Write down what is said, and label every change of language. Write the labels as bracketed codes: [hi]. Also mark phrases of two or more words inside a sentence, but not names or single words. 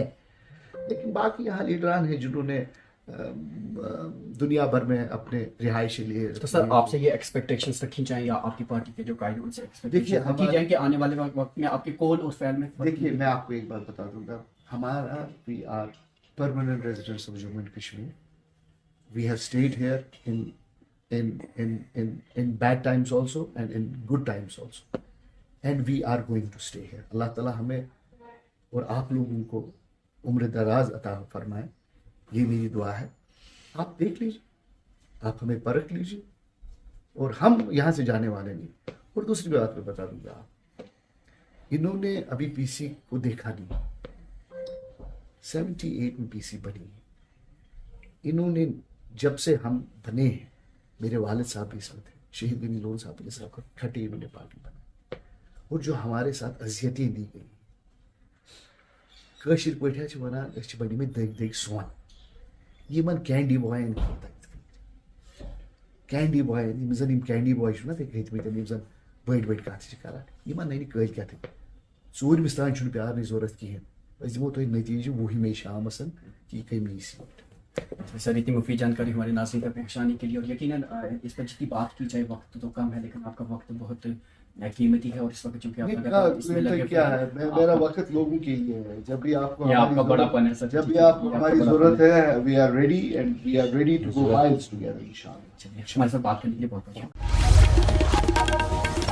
[ur] لیکن باقی یہاں لیڈران ہیں جنہوں نے دنیا بھر میں اپنے رہائشیں لیے. تو سر آپ سے یہ ایکسپیکٹیشنز رکھی جائیں یا آپ کی پارٹی کے جو قائد ان سے دیکھیے رکھی جائیں کہ آنے والے وقت میں آپ کے قول اور فعل میں؟ دیکھیے میں آپ کو ایک بات بتا دوں گا، ہمارا [en] we are permanent residents of Jammu and Kashmir. we have stayed here in bad times also and in good times also, and we are going to stay here. [ur] اللہ تعالیٰ ہمیں اور آپ لوگوں کو عمر دراز عطا فرمائے، یہ میری دعا ہے. آپ دیکھ لیجیے، آپ ہمیں پرکھ لیجیے، اور ہم یہاں سے جانے والے نہیں. اور دوسری بات میں بتا دوں گا، انہوں نے ابھی پی سی کو دیکھا نہیں. 78 میں پی سی بنی ہے. انہوں نے جب سے ہم بنے ہیں، میرے والد صاحب بھی اس میں تھے، شہید غنی لون صاحب کے ساتھ کھٹی انہوں نے پارٹی بنائی، اور جو ہمارے ساتھ اذیتیں دی گئی، [ks] کٲشِر پٲٹھۍ حظ چھِ وَنان أسۍ چھِ بَنیمٕتۍ دٔگۍ دٔگۍ سۄن یِمن کینڈی بوین کینڈی بوین یِم زَن یِم کینڈی بوے چھِ نا تُہۍ کھٔتۍمٕتۍ یِم زَن بٔڑۍ بٔڑۍ کَتھٕ چھِ کران یِمن نَے نہٕ کٲلۍ کٮ۪تھٕے ژوٗرمِس تانۍ چھُنہٕ پیارنٕچ ضوٚرتھ کِہینۍ أسۍ دِمو تۄہہِ نٔتیٖجہٕ 10 شامَس کہ یہ کمی سیٹ. [ur] سر اتنی مفید جانکاری ہمارے ناظرین تک پہنچانے کے لیے اور یقیناً اس پر جتنی بات کی جائے وقت تو کم ہے لیکن آپ کا وقت بہت قیمتی ہے اور اس وقت چونکہ آپ کیا ہے میرا وقت لوگوں کے لیے ہے جب بھی آپ کو آپ کا بڑا پن ہے سر جب بھی آپ کو ہماری ضرورت ہے [en] we are ready and we are ready to go whiles together [ur] انشاءاللہ. ہمارے ساتھ بات کرنے کے لیے بہت بہت